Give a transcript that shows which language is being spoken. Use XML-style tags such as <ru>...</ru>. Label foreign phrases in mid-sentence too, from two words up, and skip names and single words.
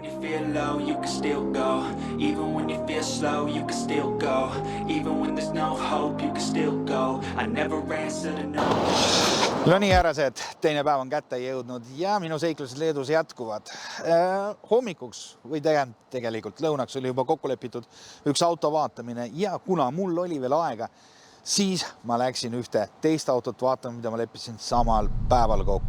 <en>real low, you can still go. Even when you feel slow, you can still go. Even when there's no hope, you can still go. I never answer to no.</en> <et>No nii härrased, teine päev on kätte jõudnud ja minu seiklused Leedus jätkuvad. Hommikuks või tegelikult lõunaks oli juba kokku lepitud üks auto vaatamine ja kuna mul oli veel aega, siis ma läksin ühte teist autot vaatama, mida ma leppisin samal päeval kokku.</et>